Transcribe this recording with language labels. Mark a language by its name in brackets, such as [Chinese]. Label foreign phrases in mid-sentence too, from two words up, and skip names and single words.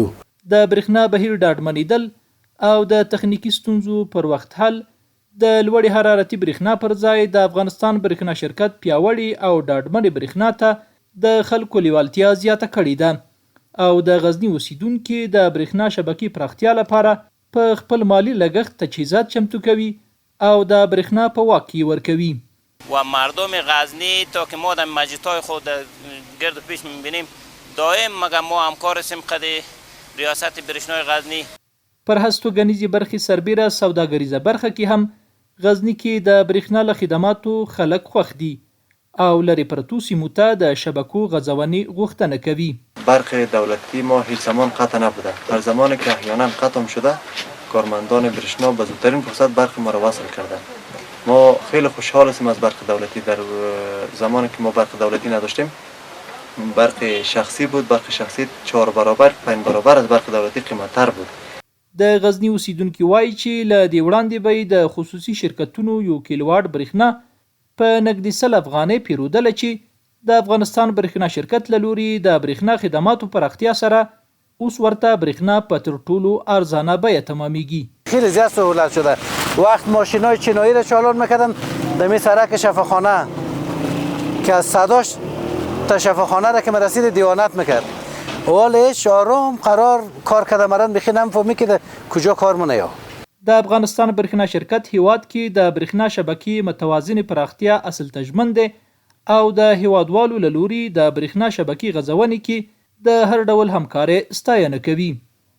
[Pashto] د برېښنا بهیر ډاډمنېدل او د تخنیکی ستونزو پر وخت حل د لوړې حرارتي برېښنا پر ځای د افغانستان برېښنا شرکت پیاوړې او ډاډمنې برېښنا ته د خلکو لیوالتیا زیاته کړې ده او د غزني اوسیدونکي د برېښنا شبکې پراختیا لپاره په خپل مالی لګښت تجهیزات چمتو کوي او د برېښنا په واک کې ورکوي. [Persian] و مردم غزنی تا که ما در مسجدهای خود گرد پیش میبینیم دائم مگه ما همکار هستیم قد ریاست برېښنای غزنی. [Pashto] پر هستوګنیزې برخې سربیره سوداګریزه برخه کې هم غزني کې د برېښنا له خدماتو خلک خوښ دي او لرې پرتو سیمو ته د شبکو غځونې غوښتنه کوي. [Persian] برق دولتی ما هیچ زمان قطع نبوده. هر زمانی که احیانا قطع شده کارمندان برېښنا به زودترین فرصت برق ما را وصل کردن. ما خیلی خوشحال هستیم از برق دولتی. در زمانی که ما برق دولتی نداشتیم برق شخصی بود. برق شخصی 4 برابر 5 برابر از برق دولتی قیمت‌تر بود. [Pashto] د غزني اوسیدونکي وایي چې له دې وړاندې به د خصوصي شرکتونو 1 کیلوواټ برېښنا په نږدې 100 افغانۍ پیرودله چې د افغانستان برېښنا شرکت له لوري د برېښنا خدماتو پراختیا سره اوس ورته برېښنا په تر ټولو ارزانه بیه تمامیږي. [Persian] خیلی زیاد سهولت شده. وقت ماشینای چینایی را چالان میکردن دمی سرک شفاخانه که از صداش تا شفاخانه را که مرسید دیوانت میکرد. اولش آرام قرار کار کرده مرن بخی نمیفهمی که کجا کار منه یا. [Pashto] د افغانستان برېښنا شرکت هیواد کې د برېښنا شبکې متوازن پراختیا اصل تجمن دی او د هیوادوالو له لوري د برېښنا شبکې غځونې کې د هر ډول همکارۍ ستاینه کوي.